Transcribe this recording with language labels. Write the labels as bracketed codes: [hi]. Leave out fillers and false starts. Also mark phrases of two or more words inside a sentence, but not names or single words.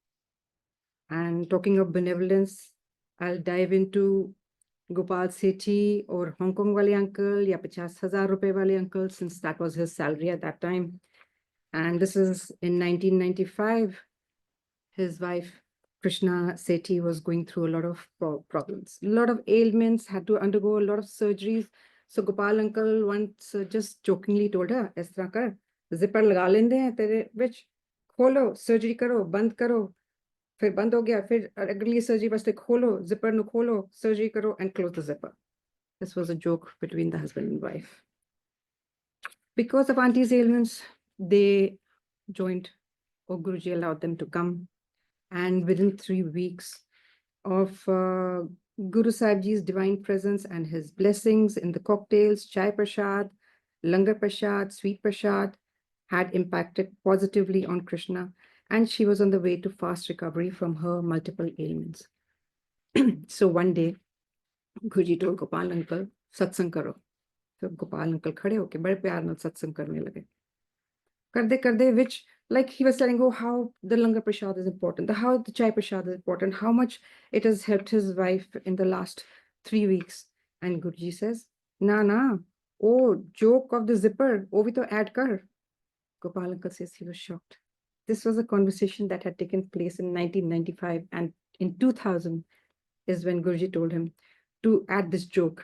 [en] And talking of benevolence, I'll dive into Gopal Sethi or Hong Kong wale uncle, ya 50,000 rupees wale uncle, since that was his salary at that time. And this is in 1995. His wife, Krishna Sethi, was going through a lot of problems, a lot of ailments, had to undergo a lot of surgeries. So Gopal uncle once just jokingly told her, [pa] "ਇਸ ਤਰ੍ਹਾਂ ਕਰ, zipper ਲਗਾ ਲੈਂਦੇ ਹੈਂ ਤੇਰੇ ਵਿੱਚ, ਖੋਲ੍ਹੋ, surgery ਕਰੋ, ਬੰਦ ਕਰੋ." ਫਿਰ ਬੰਦ ਹੋ ਗਿਆ, ਫਿਰ ਅਗਲੀ ਸਰਜਰੀ ਵਾਸਤੇ ਖੋਲ੍ਹੋ, ਜ਼ਿੱਪਰ ਨੂੰ ਖੋਲ੍ਹੋ, ਸਰਜਰੀ ਕਰੋ [en] and close the zipper. This was a joke between the husband and wife. Because of auntie's ailments, they joined, or Guruji allowed them to come. And within 3 weeks of Guru Sahib Ji's divine presence and his blessings in the cocktails, chai prasad, langar prasad, sweet prasad, had impacted positively on Krishna, and she was on the way to fast recovery from her multiple ailments. So one day, Guruji told Gopal uncle, [pa] ਸਤਿਸੰਗ ਕਰੋ. So Gopal uncle ਖੜ੍ਹੇ ਹੋ ਕੇ ਬੜੇ ਪਿਆਰ ਨਾਲ ਸਤਿਸੰਗ ਕਰਨ ਲੱਗੇ. ਕਰਦੇ, [en] which, like he was telling, how the langar prasad is important, how the chai prasad is important, how much it has helped his wife in the last 3 weeks. And Guruji says, na, oh, joke of the zipper, [hi] वो भी तो add कर. [en] Gopal uncle says he was shocked. This was a conversation that had taken place in 1995, and in 2000 is when Guruji told him to add this joke.